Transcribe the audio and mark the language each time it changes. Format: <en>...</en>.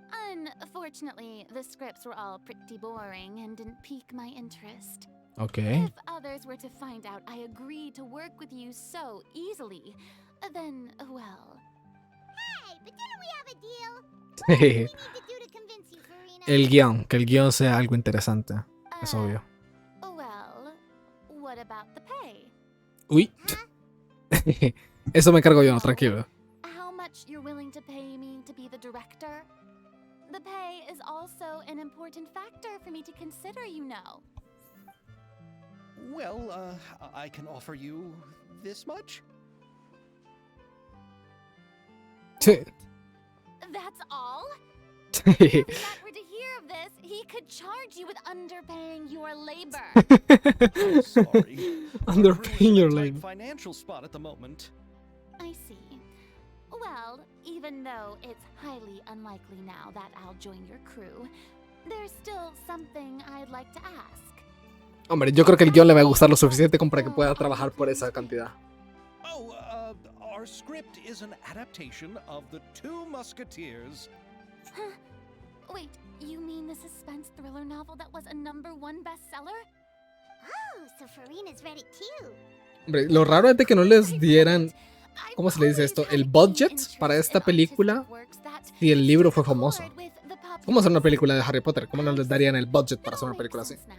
<en>Unfortunately, the scripts were all pretty boring and didn't pique my interest. Okay. If others were to find out I agreed to work with you so easily, then, well... Hey, but didn't we have a deal? What do we need to do to convince you, Furina?</en> <es>El guión, que el guión sea algo interesante. Es obvio.</es> <en>Well, what about the pay?</en> <es>Uy. Eso me encargo yo, tranquilo.</es> <en>How much you're willing to pay me to be the director? The pay is also an important factor for me to consider, you know. Well, I can offer you this much? That's all? If Matt were to hear of this, he could charge you with underpaying your labor. I'm sorry. Underpaying your I'm really in a tight financial spot at the moment. I see. Well, even though it's highly unlikely now that I'll join your crew, there's still something I'd like to ask.</en> <es>Hombre, yo creo que el guión le va a gustar lo suficiente como para que pueda trabajar por esa cantidad.</es> <en>Oh, our script is an adaptation of The Two Musketeers. Huh? Wait, you mean the suspense thriller novel that was a #1 bestseller? Oh, so Furina's read it too.</en> <es>Hombre, lo raro es de que no les dieran, ¿cómo se le dice esto? El budget para esta película si el libro fue famoso. ¿Cómo hacer una película de Harry Potter? ¿Cómo no les darían el budget para hacer una película así?</es>